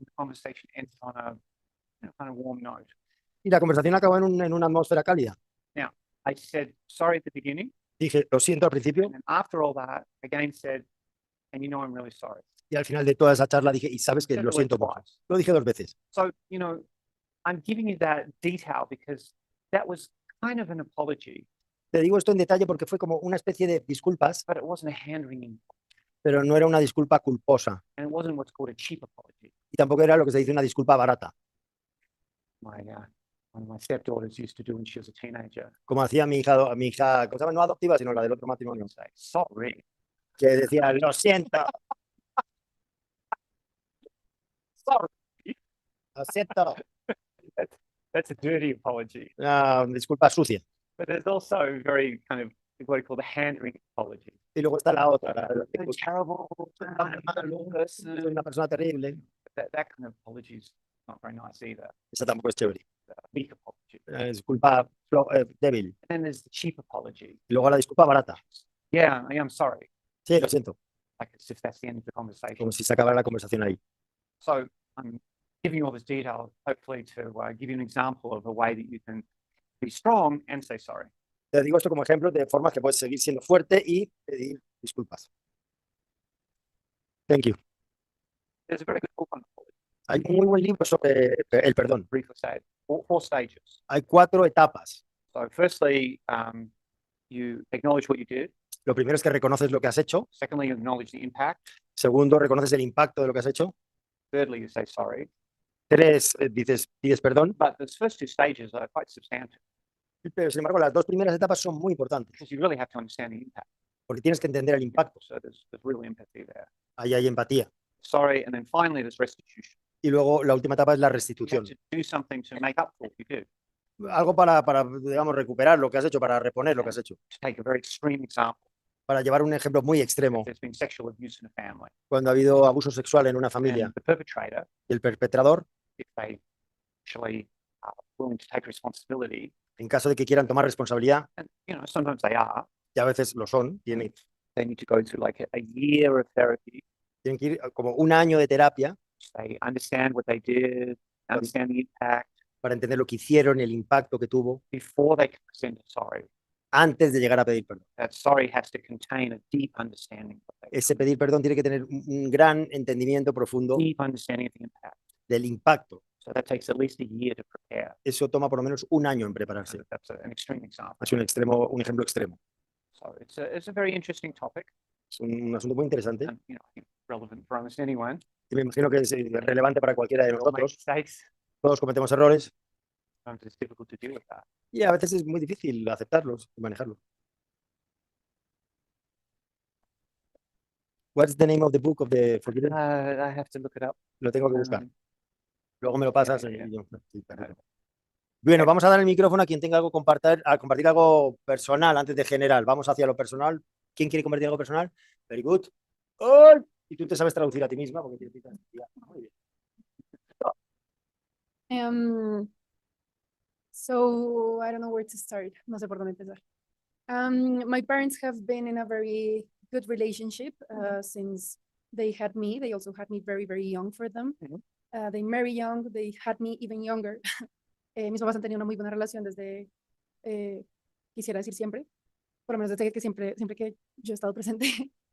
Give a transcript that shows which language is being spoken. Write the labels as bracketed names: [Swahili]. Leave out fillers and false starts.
[English] The conversation ended on a kind of warm note. [Spanish] y la conversación acabó en una atmósfera cálida. [English] I said sorry at the beginning, [Spanish] Dije, lo siento al principio [English] and then after all that, again said, and I'm really sorry. [Spanish] y al final de toda esa charla dije, y sabes que [English] Said [Spanish] lo [English] the word [Spanish] siento mucho. [English] twice. [Spanish] Lo dije 2 veces. [English] So, I'm giving you that detail because that was kind of an apology, [Spanish] Te digo esto en detalle porque fue como una especie de disculpas, [English] but it wasn't a hand-wringing, [Spanish] pero no era una disculpa culposa [English] and it wasn't what's called a cheap apology. [Spanish] y tampoco era lo que se dice una disculpa barata, [English] One of my stepdaughters used to do when she was a teenager. [Spanish] como hacía mi hija, ¿cómo se llama? No adoptiva, sino la del otro matrimonio, [English] Say, sorry. [Spanish] que decía, lo siento, [English] Sorry. [Spanish] lo siento. [English] That's a dirty apology. [Spanish] Una disculpa sucia. [English] But there's also very kind of what I call the hand-wringing apology. [Spanish] Y luego está la otra, [English] You're terrible. [Spanish] soy una persona terrible. [English] That kind of apology is not very nice either. [Spanish] Esa tampoco es chévere. [English] Weak apology. [Spanish] Disculpa débil. [English] And then there's the cheap apology. [Spanish] Y luego la disculpa barata. [English] Yeah, I'm sorry. [Spanish] Sí, lo siento. [English] Like as if that's the end of the conversation. [Spanish] Como si se acabara la conversación ahí. [English] So I'm giving you all this detail, hopefully to give you an example of a way that you can be strong and say sorry. [Spanish] Te digo esto como ejemplo de formas que puedes seguir siendo fuerte y pedir disculpas. [English] Thank you. There's a very good book on apology. [Spanish] Hay un muy buen libro sobre el perdón. [English] Briefly say, four stages. [Spanish] Hay 4 etapas. [English] So firstly, you acknowledge what you did. [Spanish] Lo primero es que reconoces lo que has hecho. [English] Secondly, you acknowledge the impact. [Spanish] Segundo, reconoces el impacto de lo que has hecho. [English] Thirdly, you say sorry. [Spanish] 3, pides perdón. [English] But those first two stages are quite substantive. [Spanish] Pero, sin embargo, las dos primeras etapas son muy importantes, [English] because you really have to understand the impact. [Spanish] porque tienes que entender el impacto. [English] So there's real empathy there. [Spanish] Ahí hay empatía. [English] Sorry, and then finally there's restitution. [Spanish] Y luego la última etapa es la [English] You have [Spanish] restitución. [English] to do something to make up for what you do. [Spanish] Algo para, digamos, recuperar lo que has hecho, para reponer lo que has hecho. [English] To take a very extreme example, [Spanish] Para llevar un ejemplo muy [English] if [Spanish] extremo, [English] there's been sexual abuse in a family, [Spanish] cuando ha habido abuso sexual en una familia, [English] and the perpetrator, [Spanish] y el perpetrador, [English] if they actually are willing to take responsibility, [Spanish] en caso de que quieran tomar responsabilidad, [English] and sometimes they are, [Spanish] y a veces lo son, tienen [English] they need to go through like a year of therapy. [Spanish] que ir como un año de terapia [English] They understand what they did, understand the impact [Spanish] para entender lo que hicieron, el impacto que tuvo, [English] before they can present a sorry. [Spanish] antes de llegar a pedir perdón. [English] That sorry has to contain a deep understanding of what they [Spanish] Ese pedir perdón tiene que tener un gran entendimiento profundo [English] deep understanding of the impact. [Spanish] del impacto. [English] So that takes at least a year to prepare. [Spanish] Eso toma por lo menos un año en prepararse. [English] So that's an extreme example. [Spanish] Es un ejemplo extremo. [English] So it's a very interesting topic, [Spanish] Es un asunto muy interesante [English] and I think relevant for almost anyone. [Spanish] y me imagino que es relevante para cualquiera de [English] We all make [Spanish] nosotros. [English] mistakes. [Spanish] Todos cometemos errores [English] Sometimes it's difficult to deal with that. [Spanish] y a veces es muy difícil aceptarlos y manejarlos. [English] What's the name of the book of the Forgiven? I have to look it up. [Spanish] Lo tengo que buscar. Um, Luego me lo pasas. [English] yeah. [Spanish] Y yo- sí, perfecto. Bueno, vamos a dar el micrófono a quien tenga algo a compartir algo personal antes de general. Vamos hacia lo personal. ¿Quién quiere compartir algo personal? [English] Very good. [Spanish] ¡Ay! Y tú te sabes traducir a ti misma porque tienes ya, muy bien. [English] So I don't know where to start. [Spanish] No sé por dónde empezar. [English] My parents have been in a very good relationship since they had me. They also had me very, very young for them. They married young. They had me even younger. [Spanish] Mis papás han tenido una muy buena relación desde, quisiera decir siempre, por lo menos desde que siempre que yo he estado presente.